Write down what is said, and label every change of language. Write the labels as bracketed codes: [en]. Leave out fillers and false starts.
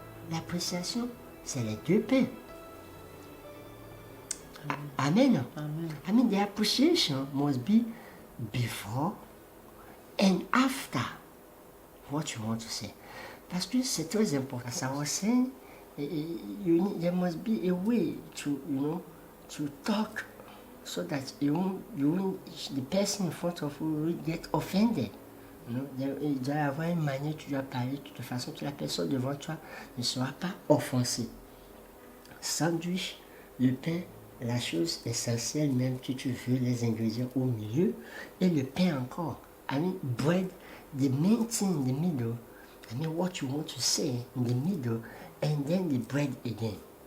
[fr] L'appréciation, c'est les deux pains. Amen. Amen. [en] I mean, the appreciation must be before and after what you want to say. [fr] Parce que c'est très important. Ça va [en] say, there must be a way to, to talk so that the person in front of you will get offended. [fr] Il doit y avoir une manière, tu dois parler de toute façon que la personne devant toi ne sera pas offensée. Sandwich, le pain, la chose essentielle même que tu veux, les ingrédients au milieu, et le pain encore. [en] I mean, bread, the main thing in the middle, I mean, what you want to say in the middle, and then the bread again.